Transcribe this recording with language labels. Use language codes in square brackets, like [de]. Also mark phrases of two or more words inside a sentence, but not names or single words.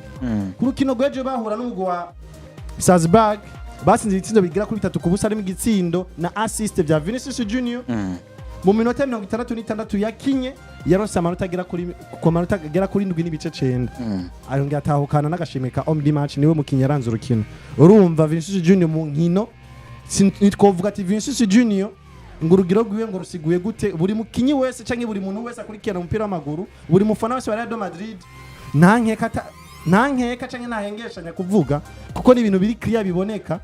[rn] Ku rukino rwejo bahura n'umugwi wa Salzburg basinze ibitsindo bigera kuri 3-0 arimo igitsindo na assist vya Vinicius Junior. Mu minota 66 yakinye yaronse amanota agera kuri 7 n'ibice 9 arongera atahukana n'agashimwe ka [fr] homme du match [rn] niwe mukinyi yaranze urukino. Urumva Vinicius Junior mu nkino nitwovuga ati Vinicius Junior ngo urugero rwiwe ngo rusiguye gute buri mukinyi wese canke buri muntu wese akurikirana umupira w'amaguru buri mufana wese wa Real Madrid nankeka canke nahengeshanya kuvuga kuko ni ibintu biri clear biboneka.